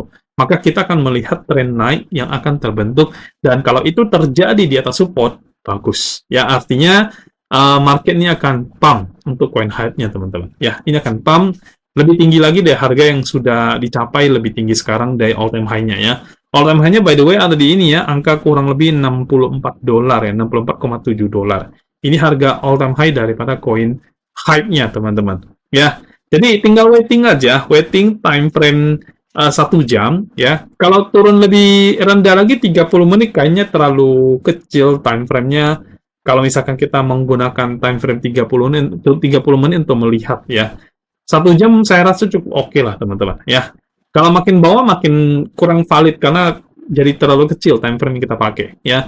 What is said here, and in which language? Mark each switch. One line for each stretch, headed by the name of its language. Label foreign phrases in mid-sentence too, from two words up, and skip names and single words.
Indonesian: Maka kita akan melihat tren naik yang akan terbentuk, dan kalau itu terjadi di atas support, bagus. Ya, artinya market ini akan pump untuk
English: coin hype-nya,
Indonesian: teman-teman. Ya, ini akan pump lebih tinggi lagi dari harga yang sudah dicapai lebih tinggi sekarang dari
English: all time high-nya
Indonesian: ya.
English: All time high-nya by the way
Indonesian: ada di ini ya, angka kurang lebih 64 dolar ya, 64,7 dolar. Ini harga
English: all time high
Indonesian: daripada
English: coin hype-nya,
Indonesian: teman-teman. Ya, jadi tinggal waiting aja,
English: waiting time frame
Indonesian: 1 jam ya. Kalau turun lebih rendah lagi 30 menit kayaknya terlalu kecil
English: time frame-nya.
Indonesian: Kalau misalkan kita menggunakan
English: time frame
Indonesian: 30 menit untuk melihat ya. 1 jam saya rasa cukup oke lah teman-teman ya. Kalau makin bawah makin kurang valid karena jadi terlalu kecil
English: time frame
Indonesian: yang kita pakai ya.